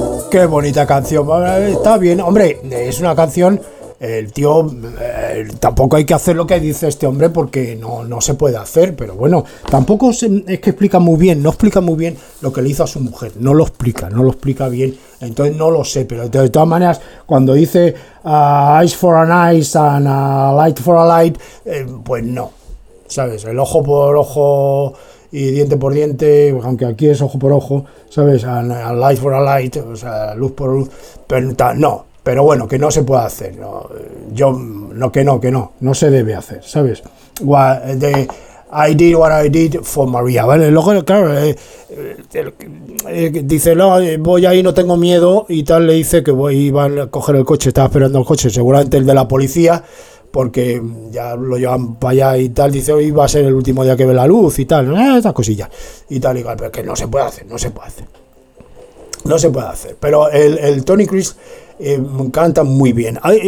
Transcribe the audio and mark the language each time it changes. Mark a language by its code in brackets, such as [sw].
[es] Qué bonita canción, está bien, hombre, es una canción, el tío, tampoco hay que hacer lo que dice este hombre porque no se puede hacer, pero bueno, tampoco es que explica muy bien, no explica muy bien lo que le hizo a su mujer, no lo explica bien, entonces no lo sé, pero de todas maneras, cuando dice [en] eyes for an eyes and a light [es] for a light, pues no, ¿sabes? El ojo por ojo y diente por diente, aunque aquí es ojo por ojo, ¿sabes? [en] A light for a light, [es] o sea, luz por luz, pero bueno, que no se puede hacer, ¿no? Yo, no, que no, que no, no se debe hacer, ¿sabes? [en] I did what I did for Maria, ¿vale? [es] Luego, claro, dice, no, voy ahí, no tengo miedo, y tal, le dice que iba a coger el coche, estaba esperando el coche, seguramente el de la policía, porque ya lo llevan para allá y tal, dice, hoy va a ser el último día que ve la luz y tal, estas cosillas, y tal, igual, pero que no se puede hacer, no se puede hacer. Pero el Tony Christie cantan muy bien.